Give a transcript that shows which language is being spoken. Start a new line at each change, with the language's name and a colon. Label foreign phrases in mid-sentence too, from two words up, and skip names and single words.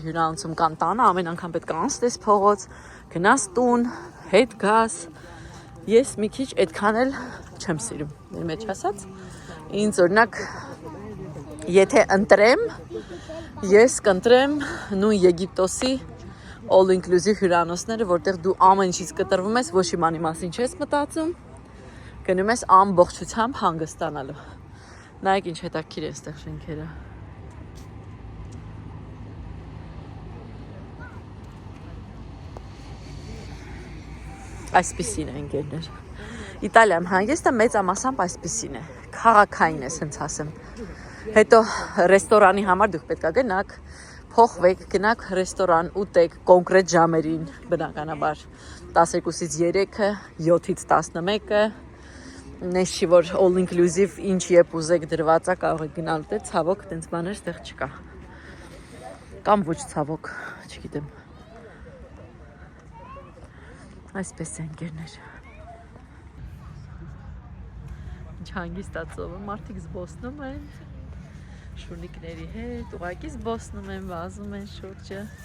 Armenian: հյուրանոցում կան տանը, ամեն անգամ պետք է անցնես փողոց, գնաս տուն, հետ գաս։ Ես մի քիչ այդքան էլ չեմ սիրում, մեր մեջ ասած։ Ինձ օրինակ եթե ընտրեմ, ես կընտրեմ նույն Եգիպտոսի
English: all inclusive
Armenian: հյուրանոցները, որտեղ դու ամեն ինչից կտրվում ես, ոչ մի բանի մասին չես մտածում, գնում ես ամբողջությամբ հանգստանալու։ Նայեք ինչ հետաքրքիր է այստեղ շենքերը։ Այսպիսին է ընկերներ։ Իտալիայում հանգիստը մեծամասամբ այսպիսին է։ Քաղաքային է, ասենց ասեմ։ Հետո ռեստորանի համար դուք պետք է գնաք, փոխվեք, գնաք ռեստորան, ուտեք կոնկրետ ժամերին, բնականաբար 12-ից 3-ը, 7-ից 11-ը։ Նես չի որ
English: all inclusive
Armenian: ինչ երբ ուզեք դրված է, կարող եք գնալ ուտել, ցավոք, տենց բաներ այդտեղ չկա։ Կամ ոչ ցավոք, չգիտեմ։ Այսպես է ընկերներ։ Ինչ հանգիստ է ծովը, մարդիկ զբոսնում են շունիկների հետ, ուղղակի զբոսնում են, վազում են շուրջը։